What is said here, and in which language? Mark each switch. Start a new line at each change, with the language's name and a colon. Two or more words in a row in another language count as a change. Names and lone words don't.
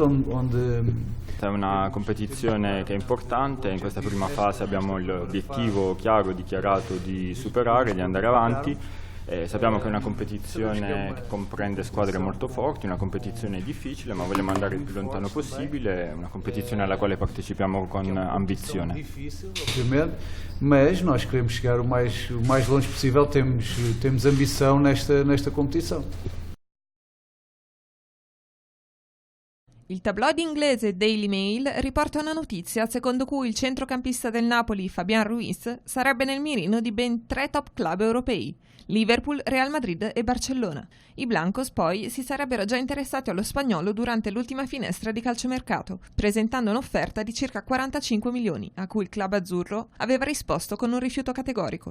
Italian: È una competizione che è importante, in questa prima fase abbiamo l'obiettivo chiaro, dichiarato di superare, di andare avanti. Sappiamo che è una competizione che comprende squadre molto forti, una competizione difficile, ma vogliamo andare il più lontano possibile, una competizione alla quale partecipiamo con ambizione. Ovviamente,
Portuguese: mas nós queremos chegar o mais longe possível, temos ambição nesta competição.
Italian: Il tabloid inglese Daily Mail riporta una notizia secondo cui il centrocampista del Napoli Fabián Ruiz sarebbe nel mirino di ben 3 top club europei: Liverpool, Real Madrid e Barcellona. I blancos poi si sarebbero già interessati allo spagnolo durante l'ultima finestra di calciomercato, presentando un'offerta di circa 45 milioni, a cui il club azzurro aveva risposto con un rifiuto categorico.